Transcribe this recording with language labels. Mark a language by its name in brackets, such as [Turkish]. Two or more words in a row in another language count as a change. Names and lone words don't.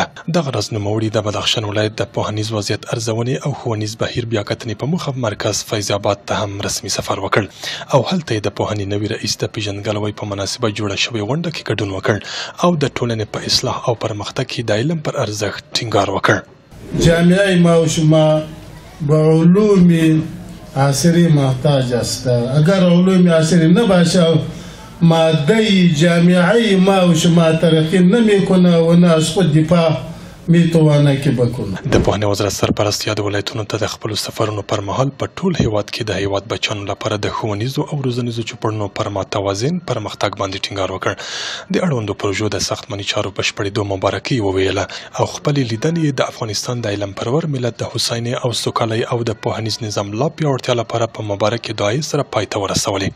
[Pashto] دغه راز نوموړي د بدخشان ولایت د پوهنیز وضعیت ارزونې او ښوونیز بهیر بیاکتنې په موخه مرکز فیض آباد ته هم رسمي سفر وکړ او هلته یې د پوهنې نوي رئیس د پیژندګلوۍ په مناسبه جوړه شوې غونډه کې ګډون وکړ او د ټولنې په اصلاح او پرمختګ کې د علم پر ارزښت ټینګار وکړ. [Persian] جامعه ما و شما به علوم عصری محتاج است. اگر علوم عصری نباشه ماده جامعه ما و شما ترقی نمیکنه و نه از خود دفاع میتوانه که بکنه. [Pashto] د پوهنې وزارت سرپرست یاد ولایتونو ته د خپلو سفرونو پر مهال په ټول هیواد کې د هیواد بچیانو لپاره د ښوونیزو او روزنیزو چوپړونو پر متوازن پرمختګ باندې ټینګار وکړ. د اړوندو پروژو د ساختماني چارو بشپړېدو مبارکي وویله او خپلې لیدنې د افغانستان د علم پرور ملت د هوساینې او سوکالۍ او د پوهنیز نظام لا پیاوړتیا لپاره په مبارکې دعایې سره پای ته ورسولې.